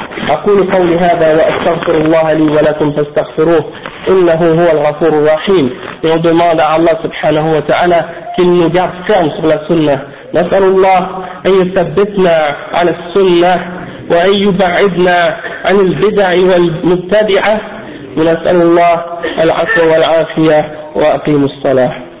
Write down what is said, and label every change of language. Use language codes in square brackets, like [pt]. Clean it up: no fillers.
[ar] أقول قولي هذا وأستغفر الله لي ولكم فاستغفروه إنه هو الغفور الرحيم. [fr] Et on demande à Allah subhanahu wa ta'ala qu'il nous garde ferme sur la sunnah. [ar] نسأل الله أن يثبتنا على السنة وأن يبعدنا عن البدع والمبتدعة. ونسأل الله العفو والعافية وأقيم الصلاة.